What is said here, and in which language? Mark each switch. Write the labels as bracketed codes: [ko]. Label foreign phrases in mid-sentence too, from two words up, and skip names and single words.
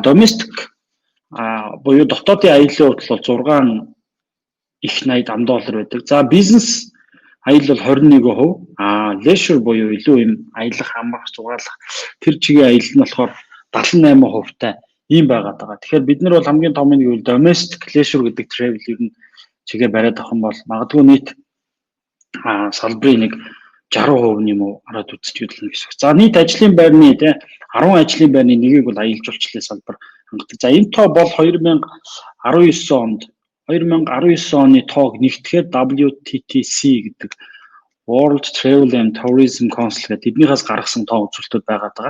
[mn] Domestic буюу дотоодын аяллаа хувьд бол 6 их 80 ам доллар байдаг. За бизнес аялал бол 21%. Leisure буюу илүү юм аялах, амрах, зугаалах тэр чигийн аялал нь болохоор 78%-тай ийм байгаад байгаа. Тэгэхээр бид нар бол хамгийн том нь гэвэл [en] domestic leisure [mn] гэдэг travel ер нь чигээ бариад авах юм бол магадгүй нийт салбарын нэг 60% юм уу хараад үзэж үзлээ гэсэн. За нийт ажлын байрны тий 10 ажлын байрны нэгийг бол аялал жуулчлалын салбар хангадаг. За энэ тоо бол 2019 оны тоог нэгтгэхэд WTTC гэдэг World Travel and Tourism Council гэдэг эднийхээс гаргасан тоо үзүүлэлтүүд байгаад байгаа.